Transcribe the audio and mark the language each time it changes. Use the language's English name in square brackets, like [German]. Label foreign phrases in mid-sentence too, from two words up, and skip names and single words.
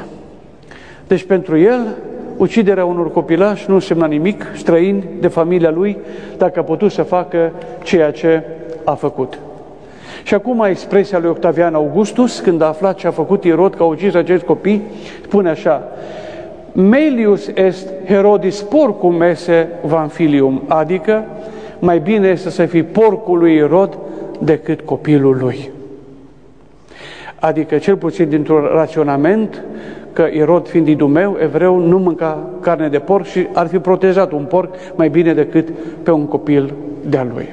[Romanian] Deci pentru el, uciderea unor copilași nu însemna nimic, străini de familia lui, dacă a putut să facă ceea ce a făcut. Și acum expresia lui Octavian Augustus, când a aflat ce a făcut Irod, că a ucis acești copii, spune așa: [Latin] Melius est Herodis porcum esse van filium, [Romanian] adică mai bine este să fii porcul lui Irod decât copilul lui. Adică, cel puțin dintr-un raționament, că Irod, fiind idumeu, evreu, nu mânca carne de porc și ar fi protejat un porc mai bine decât pe un copil de-a lui.